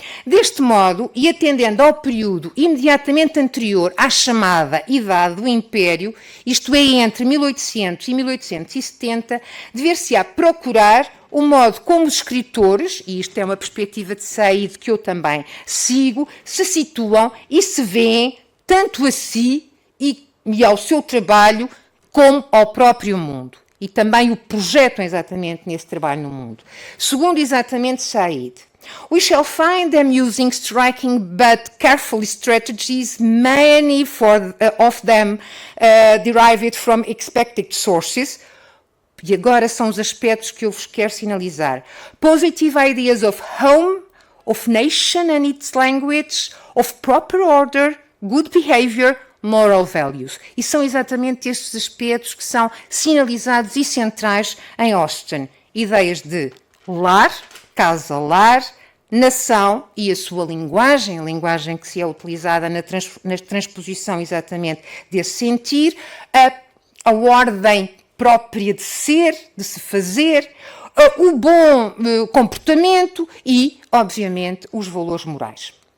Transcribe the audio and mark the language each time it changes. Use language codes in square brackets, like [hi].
[pt] Deste modo, e atendendo ao período imediatamente anterior à chamada Idade do Império, isto é, entre 1800 e 1870, dever-se-á procurar o modo como os escritores, e isto é uma perspectiva de Said que eu também sigo, se situam e se veem tanto a si e ao seu trabalho como ao próprio mundo. E também o projetam exatamente nesse trabalho no mundo. Segundo exatamente Said, [en] we shall find them using striking but careful strategies, many of them derived from expected sources. [pt] E agora são os aspectos que eu vos quero sinalizar. [en] Positive ideas of home, of nation and its language, of proper order, good behavior, moral values. [pt] E são exatamente estes aspectos que são sinalizados e centrais em Austen. Ideias de lar, casa-lar, nação e a sua linguagem, a linguagem que se é utilizada na transposição exatamente desse sentir, a ordem própria de ser, de se fazer, o bom comportamento e, obviamente, os valores morais.